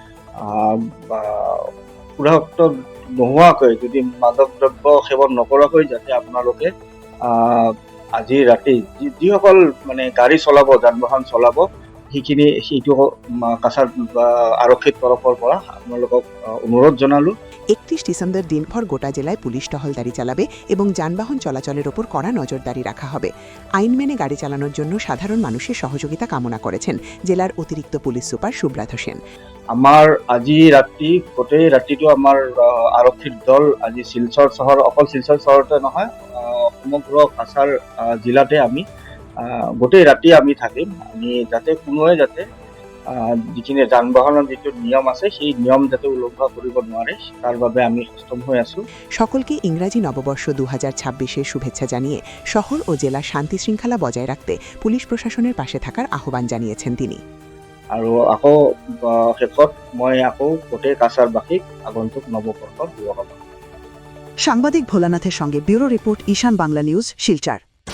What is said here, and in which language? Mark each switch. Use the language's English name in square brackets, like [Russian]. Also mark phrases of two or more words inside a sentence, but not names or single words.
[Assamese] সুৰাহত নোহোৱাকৈ, যদি মাদক দ্ৰব্য সেৱন নকৰাকৈ যাতে আপোনালোকে আজি ৰাতি যিসকল গাড়ী চলাব, যান বাহন চলাব, সেইটো কাছাড় আৰক্ষীৰ তৰফৰ পৰা আপোনালোকক অনুৰোধ জনালোঁ। [Bangla] 31 ডিসেম্বর দিনভর গোটা জেলায় পুলিশ টহলদারি চালাবে এবং যানবাহন চলাচলের ওপর কড়া নজরদারি রাখা হবে। আইন মেনে গাড়ি চালানোর জন্য সাধারণ মানুষের সহযোগিতা কামনা করেছেন জেলার অতিরিক্ত পুলিশ সুপার সুব্রত সেন। [Assamese] আমাৰ আজি গোটেই ৰাতিটো আমাৰ আৰক্ষীৰ দল আজি শিলচৰ চহৰ, অকল শিলচৰ চহৰতে নহয়, সমগ্ৰ কাছাড় জিলাতে আমি গোটেই ৰাতি আমি থাকিম। আমি যাতে কোনোৱে যাতে যিখিনি যান বাহনৰ যিটো নিয়ম আছে সেই নিয়ম যাতে উলংঘা কৰিব নোৱাৰে, তাৰ বাবে আমি সক্ষম হৈ আছো। [Bangla] সকলকে ইংরাজি নববর্ষ 2026-এর শুভেচ্ছা জানিয়ে শহর ও জেলার শান্তি শৃঙ্খলা বজায় রাখতে পুলিশ প্রশাসনের পাশে থাকার আহ্বান জানিয়েছেন তিনি। [Assamese] আৰু আকৌ শেষত মই আকৌ গোটেই কাছাড়বাসীক আগন্তুক নববৰ্ষৰ শুভকামনা। [Bangla] সাংবাদিক ভোলানাথের সঙ্গে ব্যুরো রিপোর্ট, ঈশান বাংলা নিউজ, শিলচর।